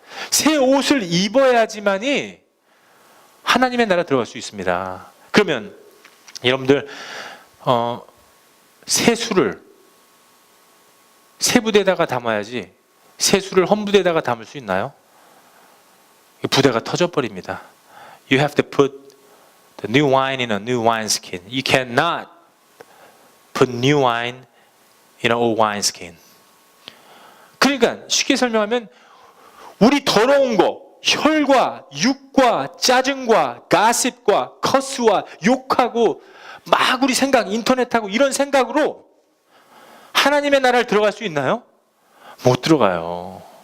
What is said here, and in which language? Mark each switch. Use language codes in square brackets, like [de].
[ko] 새 옷을 입어야지만이 하나님의 나라 들어갈 수 있습니다. 그러면 여러분들 새 부대에다가 담아야지 새 술을 헌 부대에다가 담을 수 있나요? 부대가 터져버립니다. [en] You have to put the new wine in a new wineskin. You cannot put new wine in an old wineskin. [ko] 그러니까 쉽게 설명하면 우리 더러운 거, 혈과 육과 짜증과 가십과 커스와 욕하고 막 우리 생각, 인터넷하고 이런 생각으로 하나님의 나라를 들어갈 수 있나요? 못 들어가요.